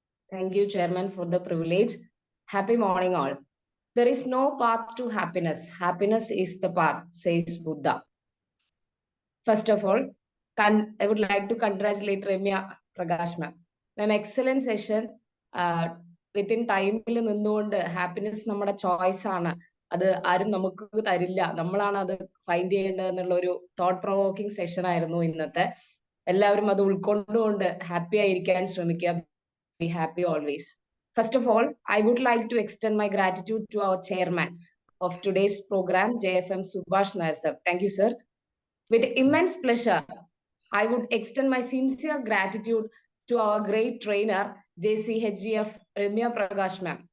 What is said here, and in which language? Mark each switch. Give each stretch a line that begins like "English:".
English: Thank you, Chairman, for the privilege. Happy morning, all. There is no path to happiness. Happiness is the path, says Buddha. First of all, I would like to congratulate Ramya Prakash ma'am. Ma'am, excellent session. Within time, happiness
Malayalam: നമ്മുടെ choice ആണ്. അത് ആരും നമുക്ക് തരില്ല, നമ്മളാണ് അത് find ചെയ്യേണ്ടത് എന്നുള്ള ഒരു തോട്ട് പ്രൊവോക്കിംഗ് സെഷൻ ആയിരുന്നു ഇന്നത്തെ. എല്ലാവരും അത് ഉൾക്കൊണ്ടുകൊണ്ട് ഹാപ്പി ആയിരിക്കാൻ ശ്രമിക്കുക.
English: Be happy always. First of all, I would like to extend my gratitude to our chairman of today's program, JFM Subhash Nair sir. Thank you, sir. With immense pleasure, I would extend my sincere gratitude to our great trainer, JCHGF Ramya Prakash ma'am.